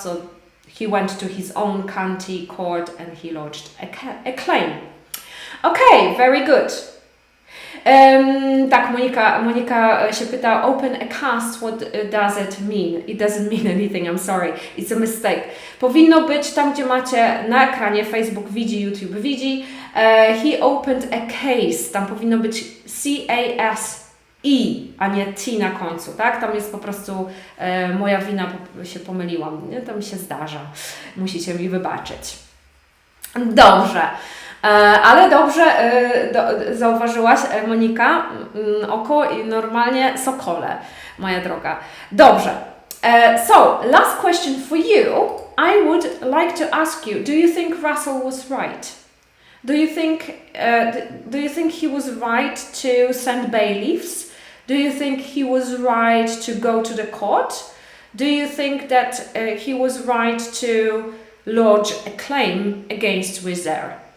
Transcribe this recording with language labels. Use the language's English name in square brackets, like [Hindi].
[English] So he went to his own county court and he lodged a claim. Okay, very good. [Polish] Tak, Monika się pyta, [English] open a cast, what does it mean? It doesn't mean anything, I'm sorry, it's a mistake. [Polish] Powinno być tam, gdzie macie na ekranie, Facebook widzi, YouTube widzi. [English] He opened a case, [Polish] tam powinno być C-A-S-E, a nie T na końcu, tak? Tam jest po prostu moja wina, się pomyliłam, nie? To mi się zdarza, musicie mi wybaczyć. Dobrze. Ale dobrze zauważyłaś, Monika, oko i normalnie sokole, moja droga. Dobrze. [English] So, last question for you. I would like to ask you, do you think Russell was right? Do you think he was right to send bailiffs? Do you think he was right to go to the court? Do you think that he was right to lodge a claim against Wizard?